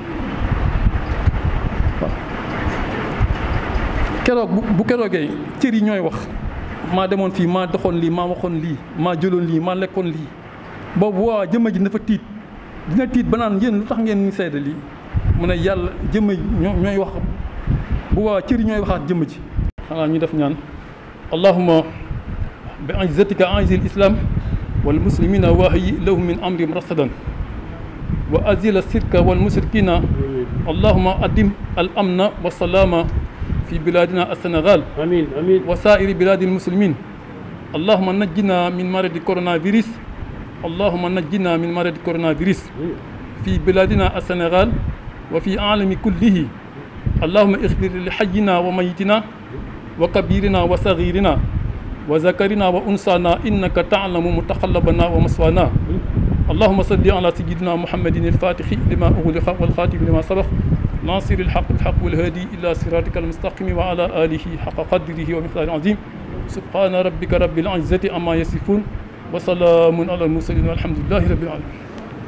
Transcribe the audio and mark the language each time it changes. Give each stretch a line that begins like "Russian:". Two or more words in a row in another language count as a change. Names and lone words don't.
Wolof: waaw keroog bu keroogee cër yi ñooy wax maa demoon fii maa doxoon lii maa waxoon lii maa jëloon lii maa lekkoon lii boobu waa jëmm ji dafa tiit dina tiit ba naan yéen lu tax ngeen ñu seede lii mu ne yàlla jëmm ñooy wax bu waa cër yi ñooy waxaat jëmm ji xanaa ñu def ñaan
Arabic: اللهم بعزتك أعز الإسلام والمسلمين وأوح لهم من أمرهم رشدا وأزل الشرك والمشركين اللهم أدم الأمن والسلامة في بلادنا السنغال آمين آمين وسائر بلاد المسلمين اللهم نجنا من مرض كورونا فيروس اللهم نجنا من مرض كورونا فيروس في بلادنا السنغال وفي العالم كله اللهم اغفر لحينا وميتنا وكبيرنا وصغيرنا وذكرنا وأنثانا إنك تعلم متقلبنا ومثوانا اللهم صل على سيدنا محمد الفاتح لما أغلق والخاتم لما سبق ناصر الحق الحق والهادي إلى صراطك المستقيم وعلى آله حق قدره ومقداره العظيم سبحان ربك رب العزة عما يصفون وسلام على المرسلين والحمد لله رب العالمين